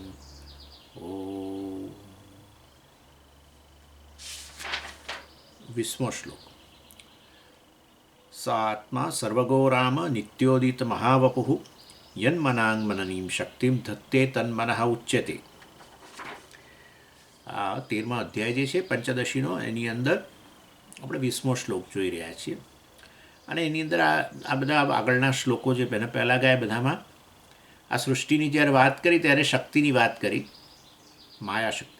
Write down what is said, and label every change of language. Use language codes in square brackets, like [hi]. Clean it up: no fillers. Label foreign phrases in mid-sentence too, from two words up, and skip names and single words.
[sa] ॐ 20 श्लोक। स आत्मा सर्वगो राम नित्योदित महावपुः यन्मनाङ्मननीं शक्तिं धत्ते तन्मनः उच्यते। [gu] આ 13મા અધ્યાય જે છે પંચદશીનો, એની અંદર આપણે 20મો શ્લોક જોઈ રહ્યા છીએ. અને એની અંદર આ બધા આગળના શ્લોકો જે પહેલાં ગયા બધામાં આ સૃષ્ટિની જ્યારે વાત કરી ત્યારે શક્તિની વાત કરી, માયાશક્તિ.